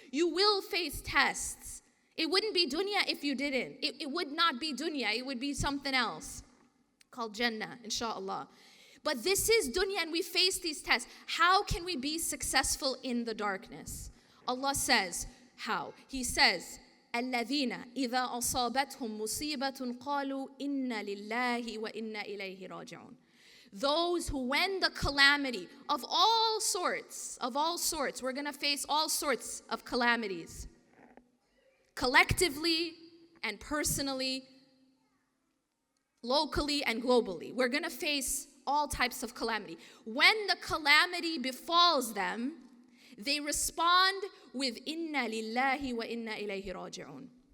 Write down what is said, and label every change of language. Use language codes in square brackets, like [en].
[en] You will face tests. It wouldn't be dunya if you didn't. It would not be dunya. It would be something else called Jannah, inshallah. But this is dunya and we face these tests. How can we be successful in the darkness? Allah says, how? He says, [ar] الَّذِينَ إِذَا أَصَابَتْهُمْ مُصِيبَةٌ قَالُوا إِنَّا لِلَّهِ وَإِنَّا إِلَيْهِ رَاجِعُونَ. [en] Those who, when the calamity of all sorts, we're going to face all sorts of calamities, collectively and personally, locally and globally. We're going to face all types of calamity. When the calamity befalls them, they respond with [ar] inna lillahi wa inna ilayhi raji'un.